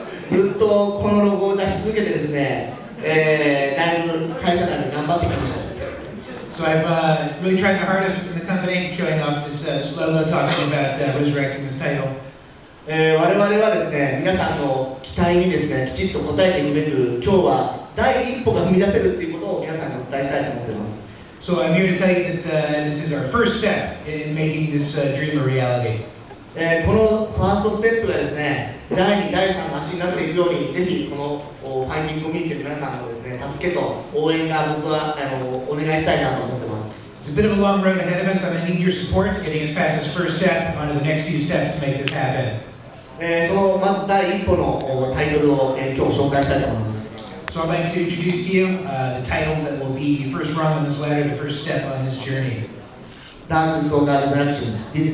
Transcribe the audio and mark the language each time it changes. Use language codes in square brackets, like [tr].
[ja] ずっとこのロゴを出し続けてですね、だいぶ会社内で頑張ってきました。 [en] So I've really tried my hardest within the company, showing off this logo, talking about resurrecting this title. [ja] 我々はですね、皆さんの期待にですね、きちっと応えていくべく、今日は第一歩が踏み出せるっていうことを皆さんにお伝えしたいと思っています。 [en] So I'm here to tell you that this is our first step in making this dream a reality. [ja] このファーストステップがですね、第2、第3の足になっていくように、ぜひこのファイティングコミュニティの皆さんのですね、助けと応援が僕はお願いしたいなと思ってます。 [en] It's a bit of a long road ahead of us. I'm going to need your support getting us past this first step onto the next few steps to make this happen. [ja] そのまず第一歩のタイトルを、今日紹介したいと思います。 [en] So I'd like to introduce to you the title that will be the first rung on this ladder, the first step on this journey. Dark Stalker Resurrections.